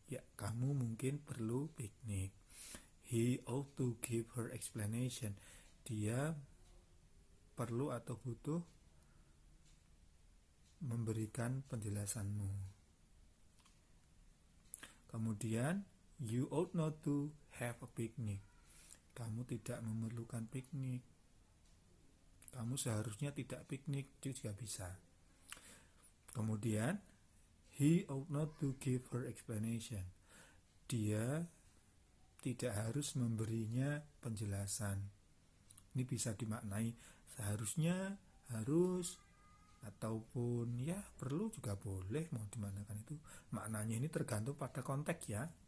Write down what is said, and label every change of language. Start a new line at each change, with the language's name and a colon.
Indonesian: Ya, kamu mungkin perlu piknik.
English: He ought to give her explanation.
Indonesian: Dia perlu atau butuh memberikan penjelasanmu.
English: Kemudian, you ought not to have a picnic.
Indonesian: Kamu tidak memerlukan piknik. Kamu seharusnya tidak piknik, itu juga bisa.
English: Kemudian, he ought not to give her explanation.
Indonesian: Dia tidak harus memberinya penjelasan. Ini bisa dimaknai seharusnya, harus, ataupun ya perlu juga boleh, mau dimanakan itu. Maknanya ini tergantung pada konteks ya.